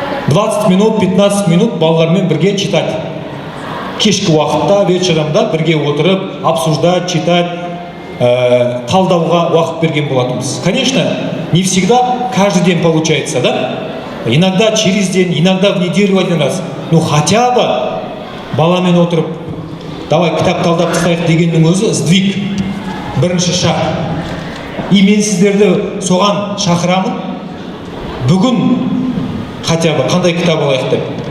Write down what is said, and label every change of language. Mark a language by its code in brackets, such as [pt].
[kk] 20 минут, 15 минут балалармен бірге читать. Кешкі уақытта, вечеромда бірге отырып, [ru] обсуждать, читать, [kk] талдауға уақыт берген болатынбыз. [ru] Конечно, не всегда каждый день получается, да? Иногда через день, иногда в неделю один раз. Ну хотя бы [kk] баламен отырып, давай кітап талдап тастайық дегеннің өзі сдвиг, бірінші шақ. И мен сіздерді соған шақырамын. Бүгін [ru] хотя бы [kk] қандай кітап алайық деп.